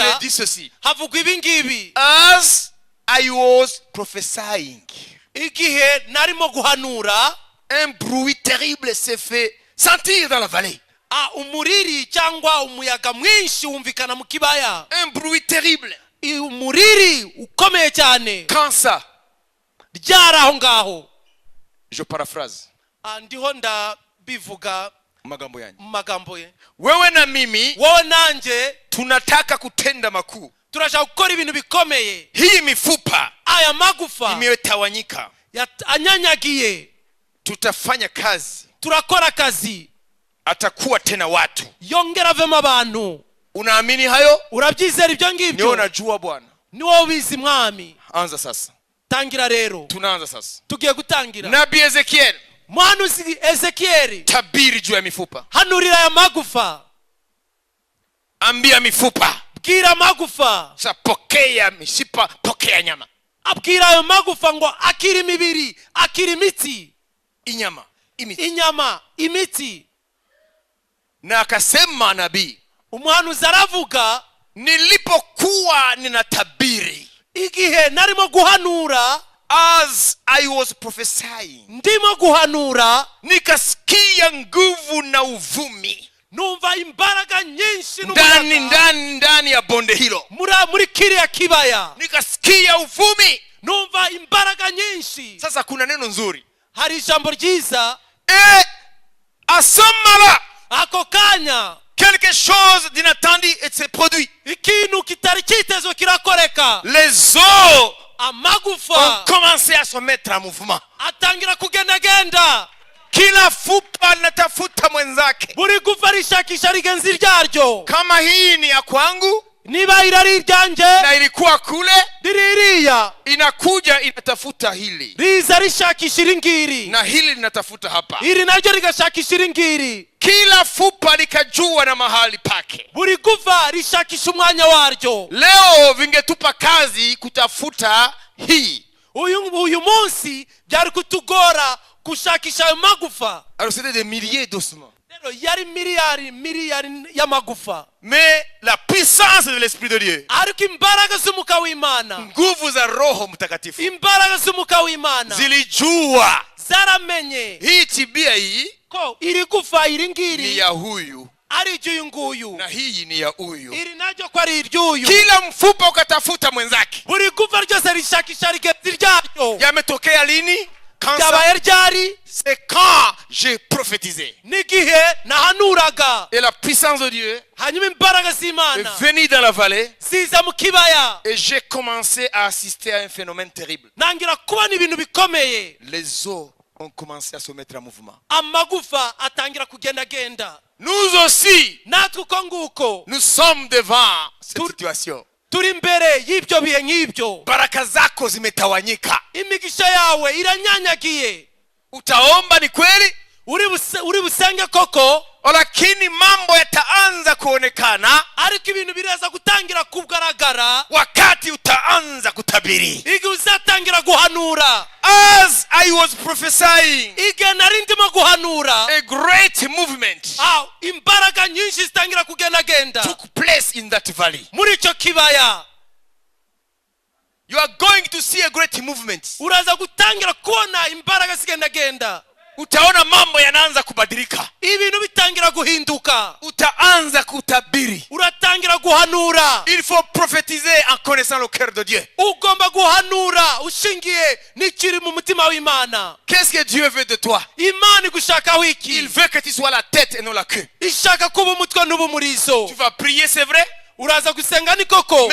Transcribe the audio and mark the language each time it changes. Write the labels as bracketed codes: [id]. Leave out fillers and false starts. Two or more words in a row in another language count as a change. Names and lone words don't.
[fr] est dit ceci. [rw] havugwa ibi ngibi. [en] As I was prophesying, [rw] Igihe narimo guhanura, [fr] un bruit terrible s'est fait sentir dans la vallée. [rw] umuriri cyangwa umuyaga mwinshi wumvikana mu kibaya. [fr] Un bruit terrible. [rw] Umuriri ukomeye cyane. [fr] Quand ça? [rw] Ryari aho ngaho. [fr] Je paraphrase. [rw] Ndiho ndabivuga [sw] Magambo yanyu. [rw] magambo ye. [sw] Wewe na mimi [rw] Wowe nanje [sw] tunataka kutenda makuu. [rw] turashaka gukora ibintu bikomeye. [sw] Hii mifupa [rw] Aya magufa [sw] imetawanyika. [rw] anyanyagiye. [sw] Tutafanya kazi. [rw] Turakora akazi. [sw] Atakuwa tena watu. [rw] Yongera avemo abantu. [sw] Unaamini hayo? [rw] Urabyizera ibyo Niyo ngibyo? [sw] najua Bwana. [rw] Ni wowe ubizi mwami. [sw] Anza sasa. [rw] Tangira rero. [sw] Tunaanza sasa. [rw] Tugiye gutangira. [sw] Nabii Ezekiel, [rw] Mwanuzi Ezekiel, [sw] tabiri juu ya mifupa. [rw] hanurira aya magufa. [sw] Ambia mifupa. [rw] Bwira magufa. [sw] Sa pokea mishipa, pokea nyama. [rw] Abwira ayo magufa ngo akiri imibiri, akiri imitsi. Inyama, imitsi. Inyama, imitsi. [sw] Na akasema nabii, [rw] Umuhanuzi aravuga, [sw] nilipokuwa ninatabiri, [rw] igihe narimo guhanura, [en] as I was prophesying, [rw] ndimo guhanura, [sw] nikasikia nguvu na uvumi [rw] numva imbaraga nyinshi [sw] ndani ya bonde hilo. [rw] muri kiriya kibaya. [sw] Nikasikia uvumi. [rw] Numva imbaraga nyinshi. [sw] Sasa kuna neno nzuri. [rw] Hari ijambo ryiza. Asamala, ako kanya [fr] quelque chose d'inattendu et s'est produit. [rw] ikintu kitari kitezwe kirakoreka. [fr] Les os [rw] amagufa [fr] ont commencé à se mettre en mouvement. [rw] atangira kugendagenda. [sw] Kila fupa linatafuta mwenzake. [rw] Buri gufa rishakisha rigenzi ryaryo. [sw] Kama hii ni ya kwangu, [rw] niba irari ryanjye [sw] na ilikuwa kule, [rw] ririya [sw] inakuja inatafuta hili, [rw] riza rishakisha iri ngiri, [sw] na hili linatafuta hapa. [rw] iri naryo rigashakisha iri ngiri. [sw] Kila fupa likajua na mahali pake. [rw] buri guva rishakisha umwanya waryo. [sw] Leo vingetupa kazi kutafuta hii. [rw] uyu munsi byari kutugora gushakisha ayo magufa. [fr] Alors c'était des milliers d'ossements. [rw] rero yari miliyari y'amagufa. [fr] Mais la puissance de l'Esprit de Dieu, [rw] ariko imbaraga z'umuka w'Imana, [sw] nguvu za Roho Mtakatifu, [rw] imbaraga z'umuka w'Imana [sw] zilijua [rw] zaramenye [sw] hii tibia hii ko iri gufa iri ni [rw] ngiri [sw] ya huyu [rw] ari iry'uyu nguyu, [sw] na hii ni ya huyu. [rw] iri naryo ko ari iry'uyu. [sw] Kila mfupa ukatafuta mwenzake. [rw] buri gufa ryose rishakisha rigenzi ryaryo. [sw] Yametokea lini? [fr] Quand [rw] byabaye ryari? [fr] c'est quand j'ai prophétisé. [rw] n'igihe nahanuraga, [fr] Et la puissance de Dieu [rw] hanyuma imbaraga [fr] est [rw] z'Imana [fr] venue dans la vallée. [rw] ziza mu kibaya, [fr] Et j'ai commencé à assister à un phénomène terrible. [rw] nangira kubona ibintu bikomeye. [fr] Les os ont commencé à se mettre en mouvement. [rw] amagufa atangira kugendagenda. [fr] Nous aussi, natwe uko nguko nous sommes devant cette Tout- situation. [rw] turi imbere y'ibyo bihe nk'ibyo. [sw] Baraka zako zimetawanyika. [rw] imigisha yawe iranyanyagiye. [sw] Utaomba ni kweli, [rw] uri busenge koko, [sw] lakini mambo yataanza kuonekana [rw] ariko ibintu biraza gutangira kugaragara [sw] wakati utaanza kutabiri. [rw] igihe uzatangira guhanura. [en] As I was prophesying, [rw] igihe nari ndimo guhanura, [en] a great movement [rw] imbaraga nyinshi zitangira kugendagenda [en] took place in that valley. [rw] muri icyo kibaya. [en] You are going to see a great movement. [rw] uraza gutangira kubona imbaraga zigendagenda. [sw] Utaona mambo yanaanza kubadilika. [rw] ibintu bitangira guhinduka. [sw] Utaanza kutabiri. [rw] uratangira guhanura. [fr] Il faut prophétiser en connaissant le cœur de Dieu. [rw] ugomba guhanura ushingiye n'ikiri mu mutima w'Imana. [fr] Qu'est-ce que Dieu veut de toi? [rw] Imana igushakaho [fr] Il [rw] iki? [fr] veut que tu sois la tête et non la queue. [rw] ishaka kuba umutwe n'ubumurizo. [fr] Tu vas prier, c'est vrai, [rw] uraza gusenga ni koko,